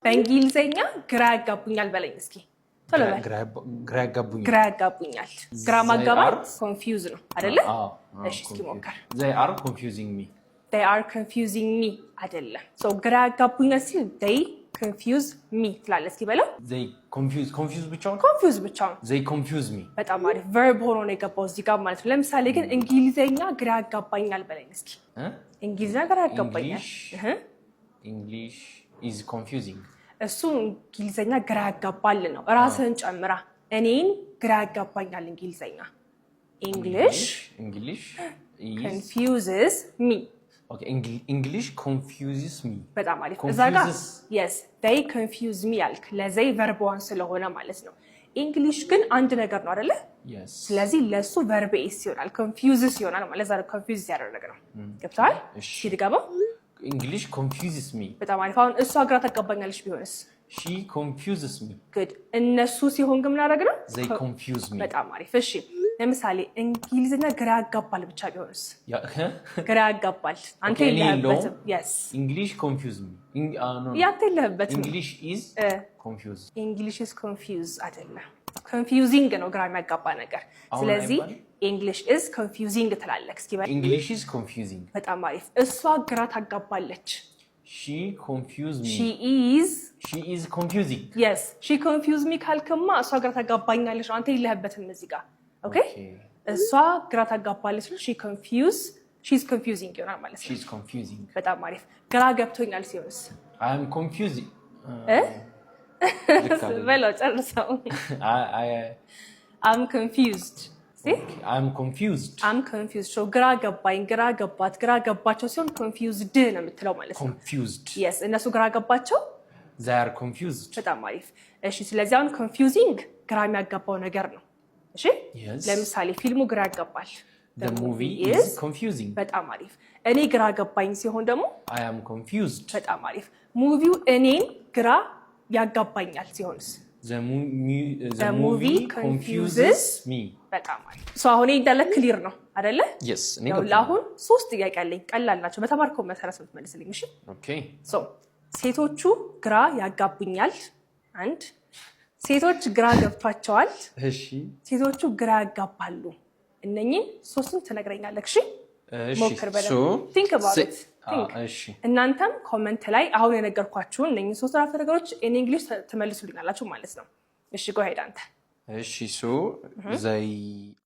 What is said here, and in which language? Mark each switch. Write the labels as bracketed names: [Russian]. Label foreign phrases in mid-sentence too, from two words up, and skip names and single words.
[Amharic] በእንግሊዘኛ ግራ ያጋቡኛል በለኝ እስኪ ቶሎ በል ግራ ያጋቡኛል ግራ ማጋባት ኮንፊውዝ ነው አይደለ እሺ እስኪ ሞክር [English] they are confusing me [Amharic] አይደለ so ግራ ያጋቡኛል ሲል [English] they confuse me [Amharic] ትላለህ እስኪ በለው [English] they confuse ብቻውን they confuse me [Amharic] በጣም አሪፍ verb ሆኖ ነው የገባው እዚህ ጋር ማለት ነው ለምሳሌ ግን እንግሊዘኛ ግራ ያጋባኛል በለኝ እስኪ እንግሊዘኛ ግራ ያጋባኛል [English] English is confusing [Amharic] እሱ እንግሊዘኛ ግራ ያጋባል ነው ራስህን ጨምራ እኔን ግራ ያጋባኛል እንግሊዘኛ [English] English confuses me okay English confuses me [Amharic] በጣም አሪፍ እዛ ጋር [English] yes they confuse me [Amharic] ያልክ ለዘይ [English] verb one [Amharic] ስለሆነ ማለት ነው English ግን አንድ ነገር ነው አይደለ [English] yes [Amharic] ስለዚህ ለሱ [English] verb is [Amharic] ይሆናል confuses ይሆናል ማለት ዛሬ confuse ያደረገ ነው ገብቷል እሺ ድጋመው [English] English confuses me [Amharic] በጣም አሪፍ አሁን እሷ ግራ ታጋባኛለች ቢሆንስ [English] she confuses me [Amharic] good እነሱ ሲሆን ግን ምን አደረገ ነው [English] they confuse me [Amharic] በጣም አሪፍ እሺ ለምሳሌ እንግሊዘኛ ግራ ያጋባል ብቻ ቢሆንስ ግራ ያጋባል አንተ የለህበትም yes [English] English confuse me [Amharic] no ያንተ የለህበትም [English] English is confused English is confused [Amharic] አይደለ confusing ነው ግራ የሚያጋባ ነገር ስለዚህ [English] English is confusing [Amharic] ትላለህ እስኪ በል [English] English is confusing [Amharic] በጣም አሪፍ እሷ ግራ ታጋባለች [English] she confused me she is confusing yes she confused me [Amharic] ካልከማ እሷ ግራ ታጋባኛለች አንተ የለህበትም እዚህ ጋር okay እሷ ግራ ታጋባለች [English] she's confusing [Amharic] ይሆናል ማለት ነው [English] she's confusing [Amharic] በጣም አሪፍ ግራ ገብቶኛል ሲሆንስ [English] I am confusing [Amharic] በለው ጨርሰው [English] I'm confused see I'm confused [Amharic] so ግራ ገባኝ ግራ ገባት ግራ ገባቸው ሲሆን confused ነው የምትለው ማለት ነው [English] confused [Amharic] yes እነሱ ግራ ገባቸው [English] they are confused [Amharic] በጣም አሪፍ እሺ ስለዚህ አሁን confusing ግራ የሚያጋባው ነገር ነው እሺ ለምሳሌ ፊልሙ ግራ ያጋባል [English] the movie is confusing [Amharic] በጣም አሪፍ እኔ ግራ ገባኝ ሲሆን ደግሞ [English] I am confused [Amharic] በጣም አሪፍ ሙቪው እኔን ግራ ያጋባኛል ሲሆንስ [English] the movie confuses me [Amharic] በጣም አሪፍ ሶ አሁን እንዳለ ክሊር ነው አይደለ [English] yes [Amharic] አሁን 3 ጥያቄ አለኝ ቀላል ናቸው በተማርከው መሰረት ነው ትመልስልኝ እሺ [English] okay [Amharic] ሶ ሴቶቹ ግራ ያጋቡኛል አንድ ሴቶች ግራ ገብቷቸዋል እሺ ሴቶቹ ግራ ያጋባሉ እነኚህ ሶስቱን ትነግረኛለህ እሺ ሞክር በደንብ [English] think about it [Amharic] እሺ እናንተም ኮሜንት ላይ አሁን የነገርኳችሁን እነኚህ ሶስት አራት ነገሮች [English] in English [Amharic] ትመልሱልኛላችሁ ማለት ነው እሺ [English] go ahead [Amharic] አንተ [English] እሺ so they